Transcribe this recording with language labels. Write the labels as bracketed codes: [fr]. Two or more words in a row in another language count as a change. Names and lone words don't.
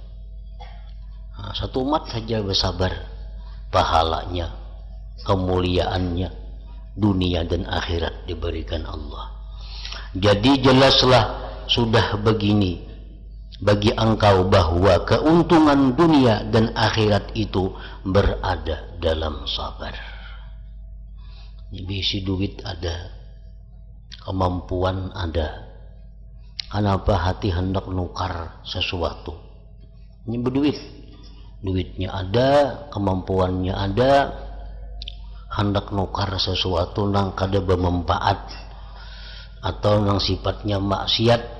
[id] Satu umat saja bersabar, pahalanya, kemuliaannya, dunia dan akhirat diberikan Allah. Jadi jelaslah sudah begini bagi engkau bahwa keuntungan dunia dan akhirat itu berada dalam sabar. [bjn] Bisi duit ada, kemampuan ada. [id] Kenapa hati hendak nukar sesuatu? Ini berduit, duitnya ada, kemampuannya ada, hendak nukar sesuatu nang kada bermanfaat atau nang sifatnya maksiat.